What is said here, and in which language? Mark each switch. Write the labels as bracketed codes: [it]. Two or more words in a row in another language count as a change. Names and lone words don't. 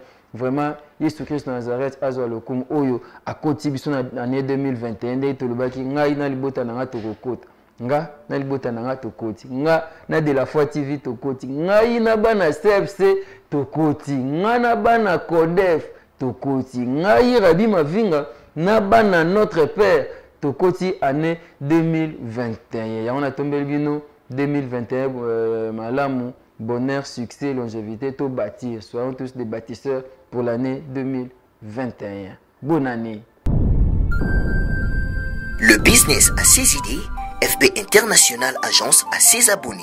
[ln] Vraiment Yesu Christ Nazareth azwa lokum oyo akoti biso na année 2021 nde tolobaki ngai na libota na nga tokokota nga na libota na nga tokoti nga na de la foi TV tokoti ngai na bana CFC tokoti nga na bana Codef tokoti ngai Rabi Mavinga na bana Notre Père tokoti année 2021 ya [fr] on a tombé [ln] bino 2021 malamu [fr] bonheur, succès, longévité, tout bâtir. Soyons tous des bâtisseurs pour l'année 2021. Bonne année. Le business a ses idées, FB International Agence a ses abonnés.